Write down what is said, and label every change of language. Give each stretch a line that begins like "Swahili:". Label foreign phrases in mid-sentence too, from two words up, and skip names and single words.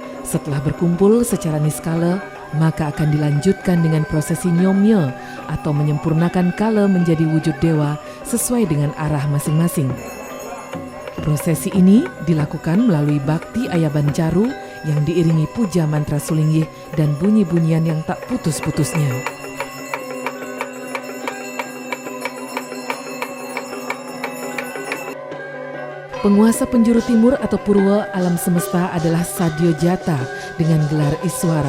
Indonesian: Setelah berkumpul secara niskala, maka akan dilanjutkan dengan prosesi nyomye atau menyempurnakan kala menjadi wujud dewa sesuai dengan arah masing-masing. Prosesi ini dilakukan melalui bakti ayaban caru yang diiringi puja mantra sulinggih dan bunyi-bunyian yang tak putus-putusnya. Penguasa penjuru timur atau Purwa alam semesta adalah Sadyo Jata dengan gelar Iswara.